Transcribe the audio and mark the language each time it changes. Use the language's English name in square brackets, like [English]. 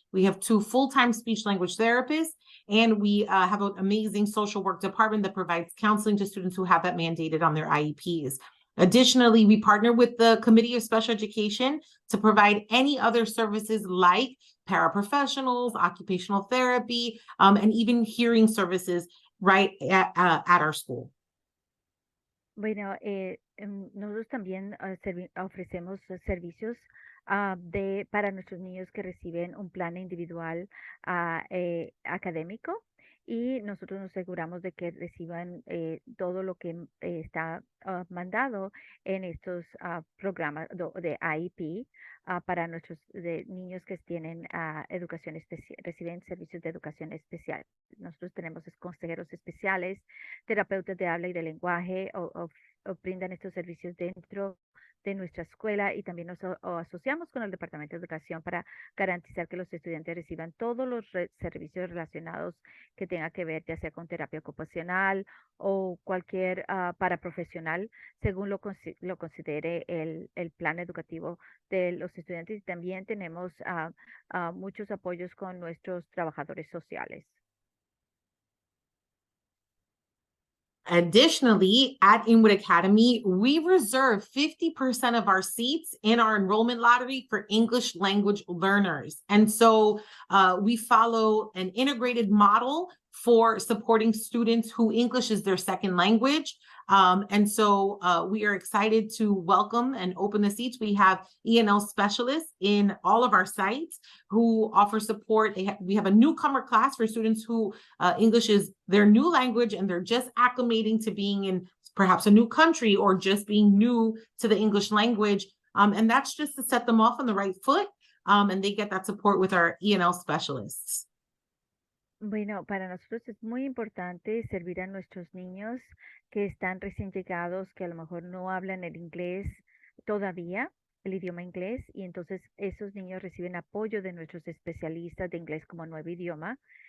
[English] We have 2 full-time speech language therapists, and we have an amazing social work department that provides counseling to students who have that mandated on their IEPs. Additionally, we partner with the Committee of Special Education to provide any other services like paraprofessionals, occupational therapy, and even hearing services right at our school. [Spanish] Bueno, nosotros también ofrecemos servicios para nuestros niños que reciben un plan individual académico, y nosotros nos aseguramos de que reciban todo lo que está mandado en estos programas de IEP para nuestros niños que tienen educación especial, reciben servicios de educación especial. Nosotros tenemos consejeros especiales, terapeutas de habla y de lenguaje, o brindan estos servicios dentro de nuestra escuela y también nos asociamos con el Departamento de Educación para garantizar que los estudiantes reciban todos los servicios relacionados que tenga que ver ya sea con terapia ocupacional o cualquier paraprofesional según lo considere el plan educativo de los estudiantes. Y también tenemos muchos apoyos con nuestros trabajadores sociales. [English] Additionally, at Inwood Academy, we reserve 50% of our seats in our enrollment lottery for English language learners. And so we follow an integrated model for supporting students who English is their second language. And so we are excited to welcome and open the seats. We have E&L specialists in all of our sites who offer support. We have a newcomer class for students who English is their new language and they're just acclimating to being in perhaps a new country or just being new to the English language. And that's just to set them off on the right foot. And they get that support with our E&L specialists. [Spanish] Bueno, para nosotros es muy importante servir a nuestros niños que están recién llegados, que a lo mejor no hablan el inglés todavía, el idioma inglés, y entonces esos niños reciben apoyo de nuestros especialistas de inglés como nuevo idioma.